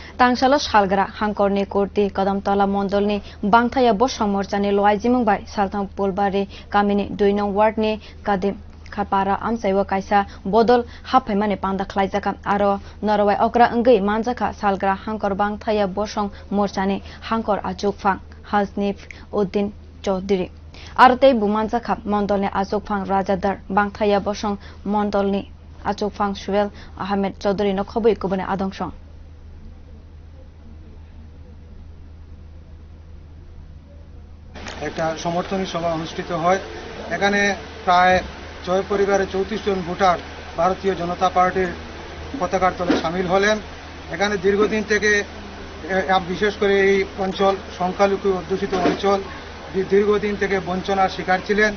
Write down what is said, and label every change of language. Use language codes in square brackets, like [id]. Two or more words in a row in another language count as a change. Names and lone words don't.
[brx] तांगसालो सालग्रा हांकरनि कुर्ती कदमतला मंडलनि बांथाया बसं मोर्चानि लवाइजिमुंबाय सालथां पुलबारि गामिनि 2 नं वार्डनि कादिम खापारा आमसाइव कायसा बदल हाफायमानि पांदा खलाइजाका आरो नरवाय अग्रा अंगै मानजाका सालग्रा हांकर बांथाया बसं मोर्चानि हांकर आजुकफां हासनिफ उद्दीन चौधरी आरो तै बुमानजाका मंडलनि आजुकफां राजादार बांथाया बसं मंडलनि आजुकफां सुवेल आहमेद चौधरी नखबै गुबुन आदंसं [bn] একটা সমর্থনী সভা অনুষ্ঠিত হয়। এখানে প্রায় 6 পরিবারের 34 জন ভোটার ভারতীয় জনতা পার্টির পতাকার তলে সামিল হলেন। এখানে দীর্ঘদিন থেকে বিশেষ করে এই অঞ্চল সংখ্যালঘু অধ্যুষিত অঞ্চল দীর্ঘদিন থেকে বঞ্চনার শিকার ছিলেন।